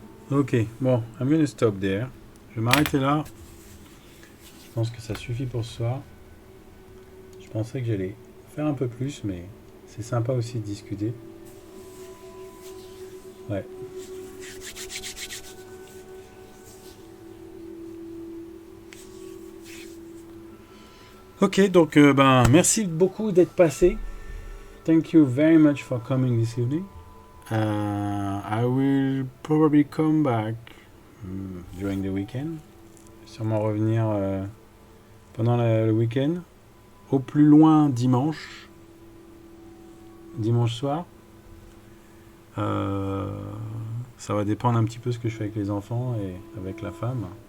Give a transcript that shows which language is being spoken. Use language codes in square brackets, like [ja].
[fr] Ok, bon, [en] I'm gonna stop there. [fr] Je vais m'arrêter là. Je pense que ça suffit pour ce soir. Je pensais que j'allais faire un peu plus, mais c'est sympa aussi de discuter. Ouais. Ok, donc merci beaucoup d'être passé. [en] Thank you very much for coming this evening. I will probably come back during the weekend. [fr] Sûrement revenir pendant le week-end. Au plus loin dimanche soir. Ça va dépendre un petit peu ce que je fais avec les enfants et avec la femme.